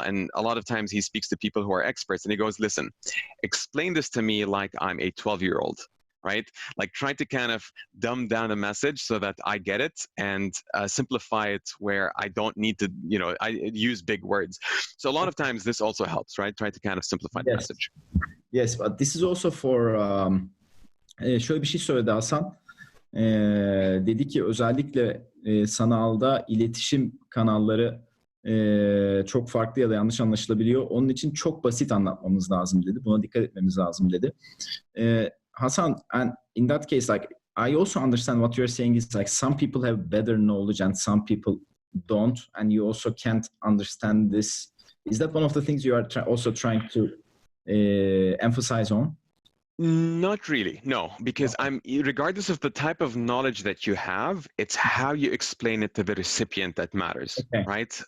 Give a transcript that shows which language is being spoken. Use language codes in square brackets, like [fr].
[en] And a lot of times he speaks to people who are experts and he goes, listen, explain this to me like I'm a 12-year-old. Right? Like try to kind of dumb down the message so that I get it and simplify it where I don't need to, I use big words. So a lot of times this also helps, right? Try to kind of simplify the message. Yes, but this is also for, [tr] şöyle bir şey söyledi [en] Hasan. [tr] Dedi ki özellikle sanalda iletişim kanalları çok farklı ya da yanlış anlaşılabiliyor. Onun için çok basit anlatmamız lazım dedi. Buna dikkat etmemiz lazım dedi. [en] Hassan, and in that case, like I also understand what you're saying is like some people have better knowledge and some people don't, and you also can't understand this. Is that one of the things you are also trying to emphasize on? Not really, no, because regardless of the type of knowledge that you have, it's how you explain it to the recipient that matters, right?